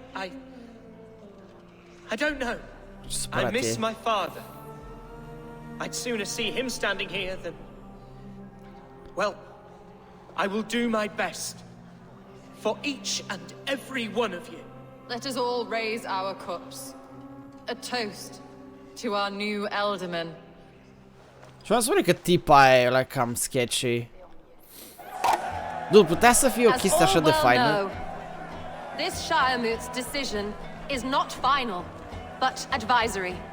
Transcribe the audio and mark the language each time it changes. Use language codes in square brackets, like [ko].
[en] I don't know. I miss my father. I'd sooner see him standing here than... Well, I will do my best. For each and every one of you. Let us all raise our cups. A toast to our new Ealdorman. [ro] Și m-am spune că tipa aia e la cam sketchy. Dude, putea să fie o chestie așa de faină. [en] This Shiremoot's decision is not final, but advisory.